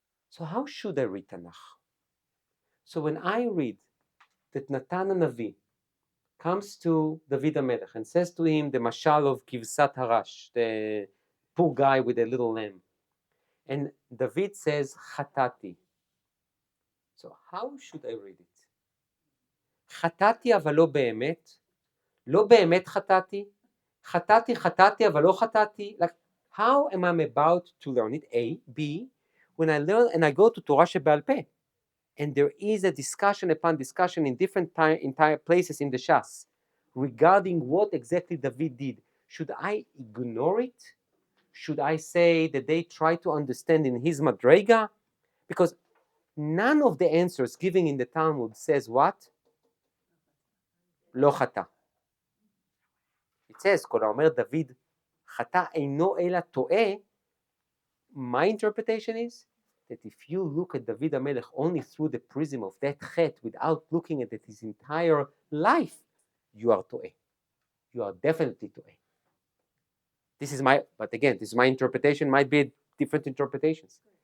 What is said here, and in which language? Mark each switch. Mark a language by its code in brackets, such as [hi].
[en] So how should I read Tanakh? So when I read that Natan HaNavi comes to David HaMelech and says to him the mashal of Kivsat Harash, the poor guy with a little lamb, and David says Chatati. So how should I read it? [he] Chatati אבל לא באמת, לא באמת חטאתי, חטאתי אבל לא חטאתי. [en] Like, how am I about to learn it? A. B. When I learn and I go to Torah שבעל פה, and there is a discussion upon discussion in different entire places in the Shas regarding what exactly David did. Should I ignore it? Should I say that they try to understand in his madrega? Because none of the answers given in the Talmud says what? [he] לא חטא. [en] It says, [he] כל האומר דוד חטא אינו אלא טועה. [en] My interpretation is that if you look at David HaMelech only through the prism of that chet, without looking at his entire life, you are to'eh. You are definitely to'eh. This is but again, this is my interpretation, might be different interpretations.